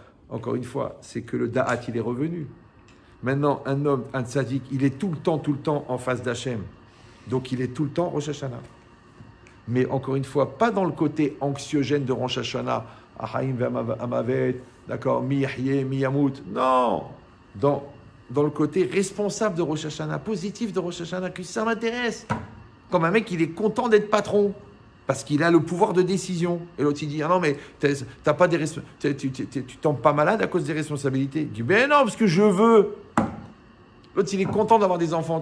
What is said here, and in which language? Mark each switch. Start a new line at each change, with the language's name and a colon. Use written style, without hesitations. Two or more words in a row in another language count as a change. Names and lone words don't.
French: Encore une fois, c'est que le da'at, il est revenu. Maintenant, un homme, un tzadik, il est tout le temps en face d'Hachem. Donc, il est tout le temps Rosh Hashanah. Mais encore une fois, pas dans le côté anxiogène de Rosh Hashanah,
Hebrew: החיים והמוות,
French: d'accord,
Hebrew: מי יחיה, מי ימות.
French: Non, dans le côté responsable de Rosh Hashanah, positif de Rosh Hashanah, que ça m'intéresse. Comme un mec, il est content d'être patron, parce qu'il a le pouvoir de décision. Et l'autre, il dit, ah non, mais t'as pas des tu tombes pas malade à cause des responsabilités. Il dit, ben non, parce que je veux. L'autre, il est content d'avoir des enfants.